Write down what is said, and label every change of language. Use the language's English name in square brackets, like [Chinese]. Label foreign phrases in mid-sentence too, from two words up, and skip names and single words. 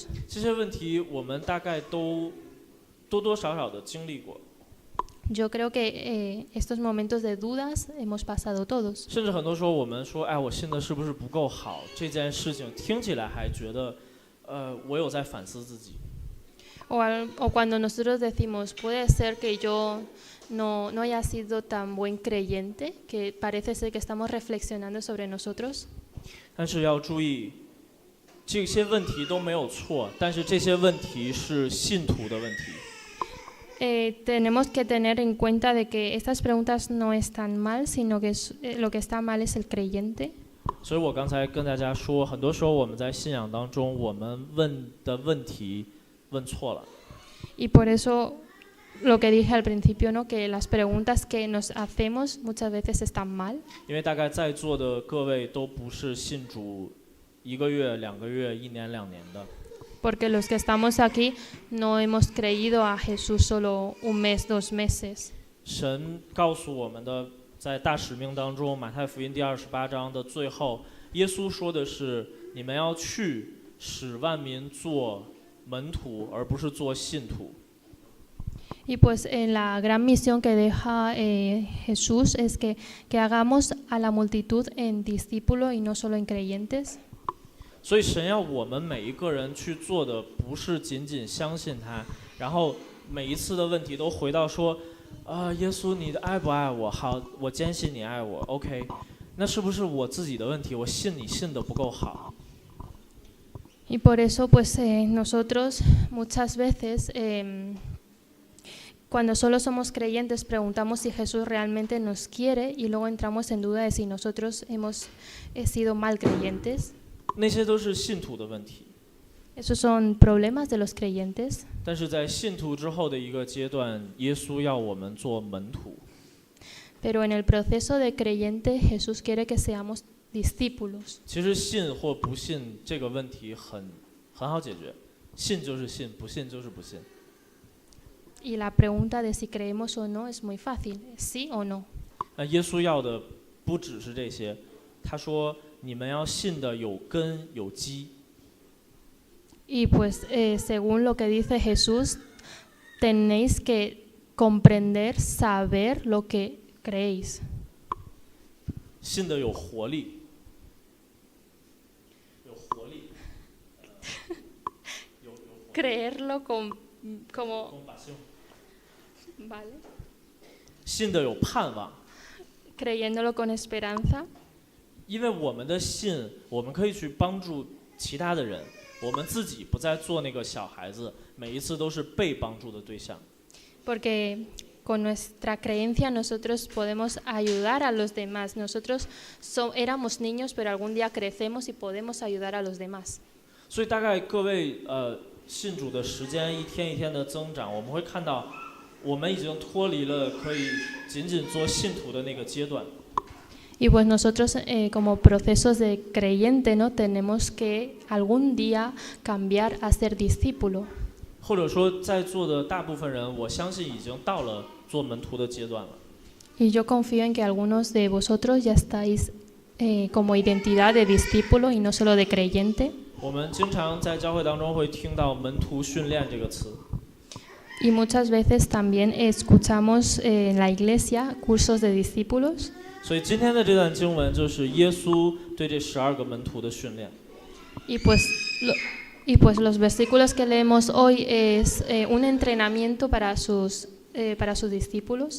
[Chinese] 这些问题我们大概都多多少少的经历过。 [Spanish] Yo creo que estos momentos de dudas hemos pasado todos. [Chinese] 甚至很多时候我们说，哎，我信的是不是不够好？这件事情听起来还觉得，我有在反思自己。 [Spanish] O cuando nosotros decimos, puede ser que yo no haya sido tan buen creyente, que parece ser que estamos reflexionando sobre nosotros. [Chinese] 但是要注意，这些问题都没有错，但是这些问题是信徒的问题。 [Spanish] Tenemos que tener en cuenta de que estas preguntas no están mal, sino que lo que está mal es el creyente. [Chinese] 所以我刚才跟大家说，很多时候我们在信仰当中，我们问的问题问错了。 [Spanish] Y por eso lo que dije al principio, ¿no? Que las preguntas que nos hacemos muchas veces están mal. [Chinese] 因为大概在座的各位都不是信主1个月、2个月、1年、2年的。 [Spanish] Porque los que estamos aquí no hemos creído a Jesús solo un mes, 2 meses. [Chinese] 神告诉我们的，在大使命当中，马太福音第28章的最后，耶稣说的是：你们要去，使万民做门徒，而不是做信徒。 [Spanish] Y pues la gran misión que deja Jesús es que hagamos a la multitud en discípulos y no solo en creyentes. [Chinese] 所以神要我们每一个人去做的，不是仅仅相信他，然后每一次的问题都回到说，耶稣，你爱不爱我？好，我坚信你爱我。OK， 那是不是我自己的问题？我信你信的不够好。 [Spanish] Y por eso pues nosotros muchas veces cuando solo somos creyentes preguntamos si Jesús realmente nos quiere y luego entramos en duda de si nosotros hemos sido mal creyentes. [Chinese] 那些都是信徒的问题。 [Spanish] Esos son problemas de los creyentes. [Chinese] 但是在信徒之后的一个阶段，耶稣要我们做门徒。 [Spanish] Pero en el proceso de creyente Jesús quiere que seamos discípulos. [Chinese] 其实信或不信这个问题很好解决，信就是信，不信就是不信。 [Spanish] Y la pregunta de si creemos o no es muy fácil, sí o no. [Chinese] 那耶稣要的不只是这些，他说你们要信的有根有基。 [Spanish] Y pues según lo que dice Jesús, tenéis que comprender, saber lo que creéis. [Chinese] 信的有活力，有活力，有 [Spanish] Creerlo como compasión， vale, [Chinese] 信的有盼望。 [Spanish] creyéndolo con esperanza. [Chinese] 因为我们的信，我们可以去帮助其他的人，我们自己不再做那个小孩子，每一次都是被帮助的对象。 [Spanish] Porque con nuestra creencia nosotros podemos ayudar a los demás. Nosotros éramos niños, pero algún día crecemos y podemos ayudar a los demás. [Chinese] 所以大概各位信主的时间一天一天的增长，我们会看到，我们已经脱离了可以仅仅做信徒的那个阶段。 [Spanish] Y pues nosotros como procesos de creyente, ¿no? Tenemos que algún día cambiar a ser discípulo. [Chinese] 或者说，在座的大部分人，我相信已经到了做门徒的阶段了。 [Spanish] Y yo confío en que algunos de vosotros ya estáis como identidad de discípulo y no solo de creyente. [Chinese] 我们经常在教会当中会听到门徒训练这个词。 [Spanish] Y muchas veces también escuchamos en la iglesia cursos de discípulos. [Chinese] 所以今天的这段经文就是耶稣对这12个门徒的训练。 [Spanish] Y pues Y pues los versículos que leemos hoy es un entrenamiento para sus discípulos.